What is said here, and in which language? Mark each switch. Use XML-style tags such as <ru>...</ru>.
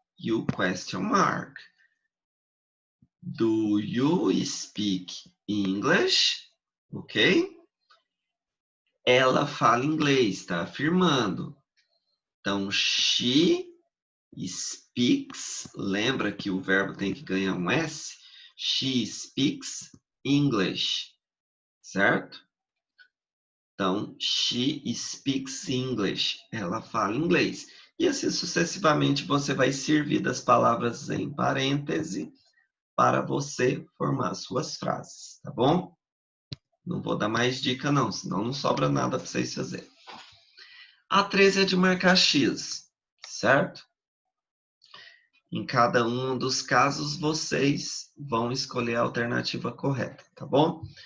<en>You question mark. Do you speak English? Ok?</en> <pt>Ela fala inglês, está afirmando. Então,</pt> <en>she speaks,</en> <pt>lembra que o verbo tem que ganhar um S?</pt> <en>She speaks English, certo?</en> <pt>Então,</pt> <en>she speaks English.</en> <pt>Ela fala inglês. E assim sucessivamente você vai servir das palavras em parêntese para você formar suas frases, tá bom? Não vou dar mais dica não, senão não sobra nada para vocês fazerem. A 13 é de marcar X, certo? Em cada um dos casos, vocês vão escolher a alternativa correta, tá bom?</pt>